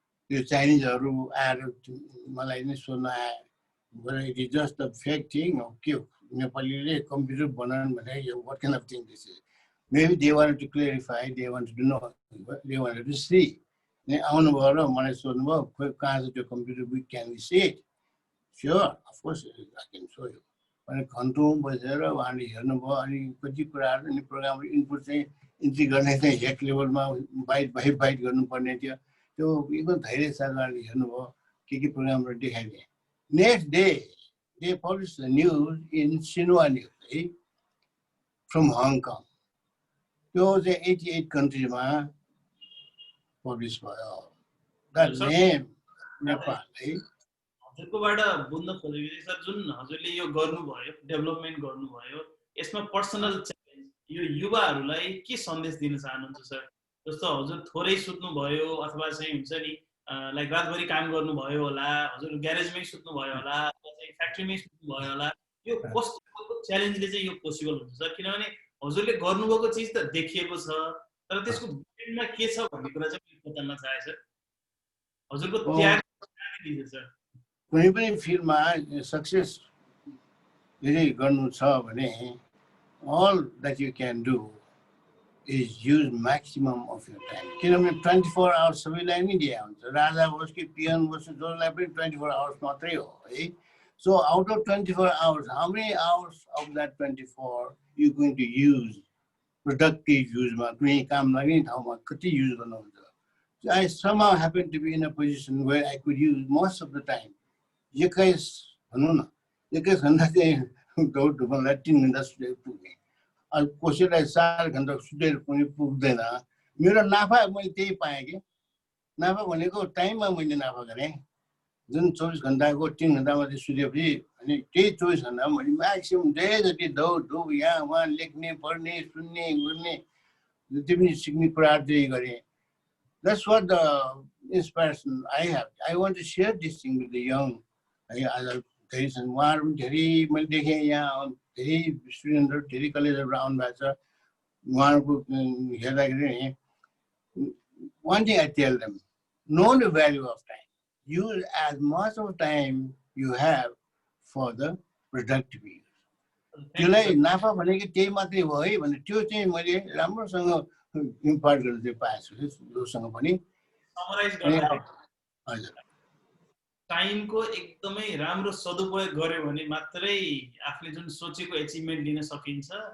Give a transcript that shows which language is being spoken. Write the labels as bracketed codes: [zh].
[ne] त्यो चाइनिजहरू आएर मलाई नै सोध्न आए, [en] it is just the fake thing [ne] हो के हो, नेपालीले कम्प्युटर बनाउनु भने [en] यो what kind of thing this is. Maybe they wanted to clarify, they wanted to know, they wanted to see. [ne] आउनुभयो र मलाई सोध्नुभयो खोइ कहाँ छ त्यो computer, [en] We can we see it? Sure, of course I can show you. [ne] अनि घन्टौँ बसेर उहाँले हेर्नुभयो। अनि कति कुराहरू अनि प्रोग्रामको इनपुट चाहिँ इन्ट्री गर्ने चाहिँ हेड लेभलमा बाइट गर्नुपर्ने थियो। त्यो एकदम धैर्यसाथ उहाँले हेर्नुभयो, के प्रोग्रामहरू देखाइदिए। [en] Next day they publish the news in Xinhua news है, from Hong Kong. [ne] त्यो चाहिँ 88 कन्ट्रीमा पब्लिस भयो। [en] That name Nepal है। [ne] हजुरकोबाट बुझ्न खोजेको चाहिँ सर, जुन हजुरले यो गर्नुभयो, डेभलपमेन्ट गर्नुभयो, यसमा पर्सनल च्यालेन्ज यो युवाहरूलाई के सन्देश दिन चाहनुहुन्छ सर? जस्तो हजुर थोरै सुत्नुभयो अथवा चाहिँ हुन्छ नि लाइक रातभरि काम गर्नुभयो होला, हजुर ग्यारेजमै सुत्नुभयो होला, चाहिँ फ्याक्ट्रीमै सुत्नुभयो होला, यो कस्तो च्यालेन्जले चाहिँ यो पोसिबल हुन्छ सर? किनभने हजुरले गर्नुभएको चिज त देखिएको छ, तर त्यसको भिडमा के छ भन्ने कुरा चाहिँ बताउन चाहे सर। हजुरको त्याग दिन्छ सर। कुनै पनि फिल्डमा सक्सेस यदि गर्नु छ भने [en] all that you can do is use maximum of your time. [ne] किनभने 24 hours सबैलाई नै दिए हुन्छ, राजा होस् कि पियन होस् जसलाई पनि 24 hours मात्रै हो है। [en] So out of 24 hours, how many hours of that 24 you going to use productive use मा, [ne] कुनै काम लाग्ने ठाउँमा कति युज गर्नुहुन्छ? [en] So I somehow happen to be in a position where I could use most of the time. [ne] 21 भनौँ न, 21 घन्टा चाहिँ दौड धुपलाई 3 घन्टा सुतेर पुग्ने। अब कसैलाई 4 घन्टा सुतेर पनि पुग्दैन। मेरो नाफा मैले त्यही पाएँ कि, नाफा भनेको टाइममा मैले नाफा गरेँ। जुन 24 घन्टाको 3 घन्टा मात्रै सुतेपछि अनि त्यही 24 घन्टामा मैले म्याक्सिमम धेरै जति दौड धुप यहाँ उहाँ लेख्ने पढ्ने सुन्ने गर्ने जति पनि सिक्ने कुराहरू त्यही गरेँ। [en] That's what the inspiration I have. I want to share this thing with the young. [ne] धेरै छन्, उहाँहरू पनि धेरै मैले देखेँ, यहाँ धेरै स्टुडेन्टहरू धेरै कलेजहरू आउनु भएको छ। उहाँहरूको हेर्दाखेरि [en] one thing I tell them, know the value of time. Use as much of time you have for the productive use. [ne] त्यसलाई नाफा भनेको त्यही मात्रै हो है भने त्यो चाहिँ मैले राम्रोसँग इम्पार्ट गर्न चाहिँ पाएको छु जोसँग पनि। समराइज गर्दा हजुर टाइमको एकदमै राम्रो सदुपयोग गर्यो भने मात्रै आफूले जुन सोचेको एचिभमेन्ट लिन सकिन्छ।